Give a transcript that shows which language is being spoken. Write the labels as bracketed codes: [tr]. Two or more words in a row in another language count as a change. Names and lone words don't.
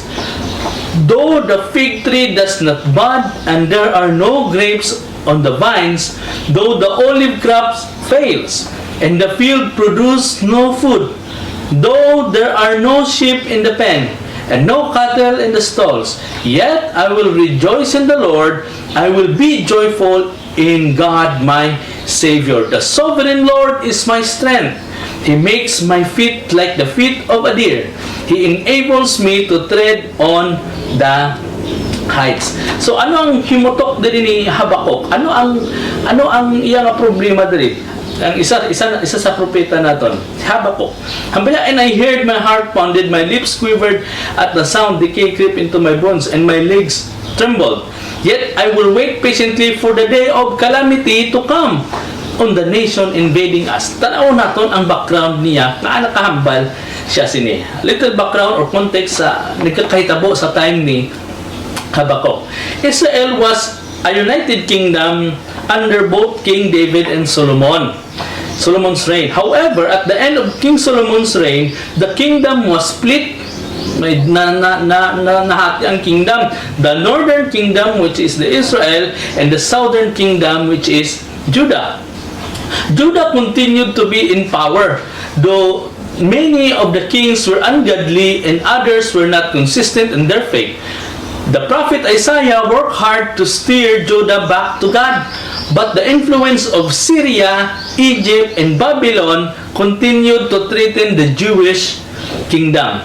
[en] Though the fig tree does not bud and there are no grapes on the vines, though the olive crop fails and the field produce no food, though there are no sheep in the pen and no cattle in the stalls, yet I will rejoice in the Lord. I will be joyful in God my Savior. The sovereign Lord is my strength. He makes my feet like the feet of a deer. He enables me to tread on the heights. [hil] So ano ang himutok diri ni Habakkuk? Ano ang iyang problema diri? Ang isa sa propeta naton, si Habakkuk. Hambala, [en] and I heard my heart pounded, my lips quivered at the sound, decay crept into my bones, and my legs trembled. Yet I will wait patiently for the day of calamity to come on the nation invading us. [hil] Tanaw naton ang background niya, na nakahambal siya sini. [en] Little background or context [hil] sa nagkakahitabo sa time ni Habakkuk. [en] Israel was a united kingdom under both King David and Solomon's reign. However, at the end of King Solomon's reign, the kingdom was split. [hil] May nahati ang kingdom. [en] The northern kingdom, which is the Israel, and the southern kingdom, which is Judah. Judah continued to be in power, though many of the kings were ungodly and others were not consistent in their faith. The prophet Isaiah worked hard to steer Judah back to God, but the influence of Syria, Egypt, and Babylon continued to threaten the Jewish kingdom.